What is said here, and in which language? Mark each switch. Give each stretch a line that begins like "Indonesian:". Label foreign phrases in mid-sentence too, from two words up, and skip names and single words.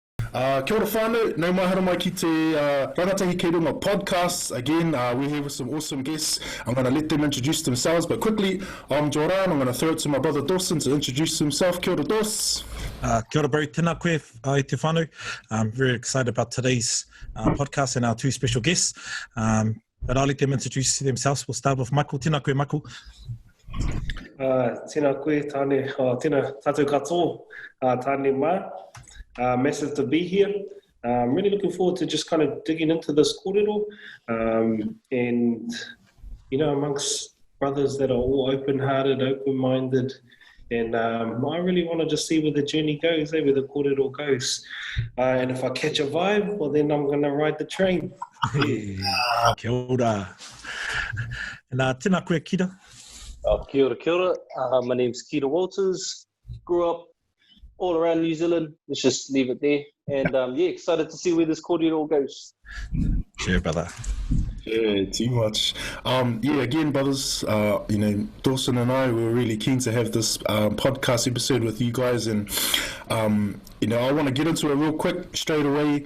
Māori: Kia ora whānau, nau mai hara mai ki te Rangatahi Keeda podcast.
English: Again, we're here with some awesome guests. I'm going to let them introduce themselves, but quickly, I'm Joran. I'm going to throw it to my brother Dawson to introduce himself.
Māori: Kia ora, Dos. Kia ora, bro. Tēnā koe i te whānau.
English: I'm very excited about today's podcast and our two special guests. But I'll let them introduce themselves. We'll start with Michael.
Māori: Tēnā koe, Michael. Tēnā koe, tāne, tēnā tātou katoa, tāne mā.
English: Massive to be here. I'm really looking forward to just kind of digging into this kōrero, and, you know, amongst brothers that are all open-hearted, open-minded, and I really want to just see where the journey goes, where the kōrero goes. And if I catch a vibe, well, then I'm going to ride the train.
Māori: Kia ora. And tēnā koe, Keeda. Kia ora, kia ora.
English: My name's Keeda Walters. Grew up all around New Zealand. Let's just leave it there. And yeah, excited to see where this kōrero goes. Sure, brother. Yeah, too much. Yeah, again, brothers, you know, Dawson and I were really keen to have this podcast episode with you guys, and you know, I want to get into it real quick, straight away.